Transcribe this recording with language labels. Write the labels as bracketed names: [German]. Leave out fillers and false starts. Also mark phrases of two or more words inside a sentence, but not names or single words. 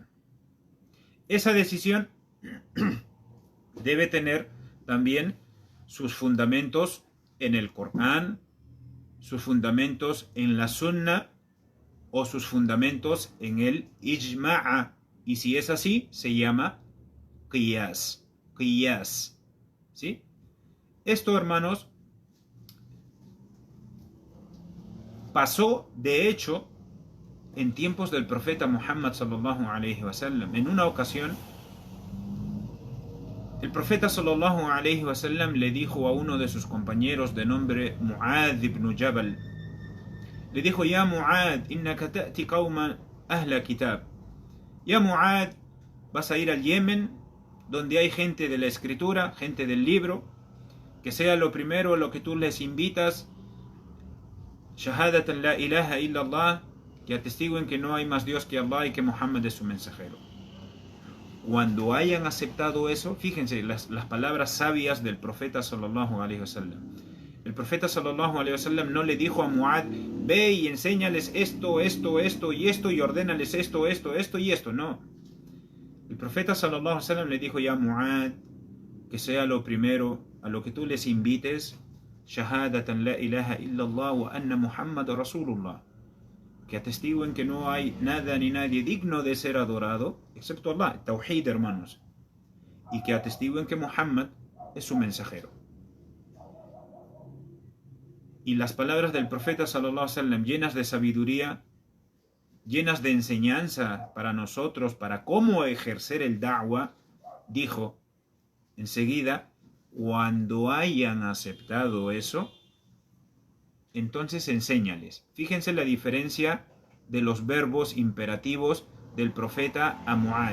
[Spanish] Esa decisión debe tener también sus fundamentos en el Corán, sus fundamentos en la sunna o sus fundamentos en el ijma'a. Y si es así, se llama qiyas. ¿Sí? Esto, hermanos, pasó de hecho en tiempos del profeta Muhammad [Arabic] صلى الله عليه وسلم. [Spanish] En una ocasión, el profeta [Arabic] صلى الله عليه وسلم [Spanish] le dijo a uno de sus compañeros de nombre Mu'adh ibn Jabal, le dijo: [Arabic] يا معاذ، إنك تأتي قوما أهل كتاب. يا معاذ, [Spanish] vas a ir al Yemen, donde hay gente de la escritura, gente del libro, que sea lo primero a lo que tú les invitas, [Arabic] شهادتان لا إله إلا الله, [Spanish] que atestiguen que no hay más Dios que Allah y que Muhammad es su mensajero. Cuando hayan aceptado eso, fíjense las palabras sabias del profeta [Arabic] صلى الله عليه وسلم. [Spanish] El profeta [Arabic] صلى الله عليه وسلم [Spanish] no le dijo a Muad, ve y enséñales esto, esto, esto y esto, y ordénales esto, esto, esto y esto. No. El profeta [Arabic] صلى الله عليه وسلم [Spanish] le dijo, [Arabic] يا معاذ, [Spanish] que sea lo primero a lo que tú les invites, [Arabic] شهادتان لا إله إلا الله وأن محمد رسول الله, [Spanish] que atestiguen que no hay nada ni nadie digno de ser adorado excepto Allah, tawhid, hermanos, y que atestiguen que Muhammad es su mensajero. Y las palabras del profeta [Arabic] صلى الله عليه وسلم, [Spanish] llenas de sabiduría, llenas de enseñanza para nosotros, para cómo ejercer el da'wah, dijo enseguida, cuando hayan aceptado eso, entonces enséñales. Fíjense la diferencia de los verbos imperativos del profeta a Muad.